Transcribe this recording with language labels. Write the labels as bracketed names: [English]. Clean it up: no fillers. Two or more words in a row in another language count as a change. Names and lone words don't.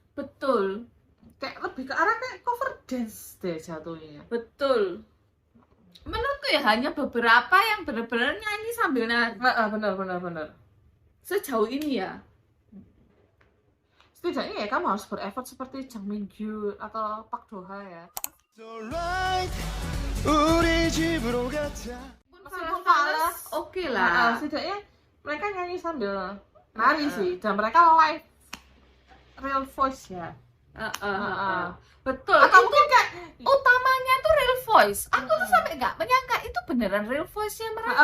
[Indonesian] Kayak lebih ke arah kayak [English] cover dance [Indonesian] deh jatuhnya. Betul. ya hanya beberapa yang benar-benar nyanyi sambil nari. Benar. Sejauh ini ya. Setidaknya ya kamu harus bereffort seperti Jang Min-gyu atau Park Do-ha ya. [English] Alright, [Korean] 우리 집으로 가자. [Indonesian] Meskipun fals, Oke lah. setidaknya mereka nyanyi sambil nari sih, dan mereka [English] live real voice [Indonesian] ya. Betul. Atau Itu mungkin kayak utamanya tuh [English] real voice. [Indonesian] Aku tuh sampai nggak menyangka itu beneran [English] real voice- [Indonesian] nya mereka.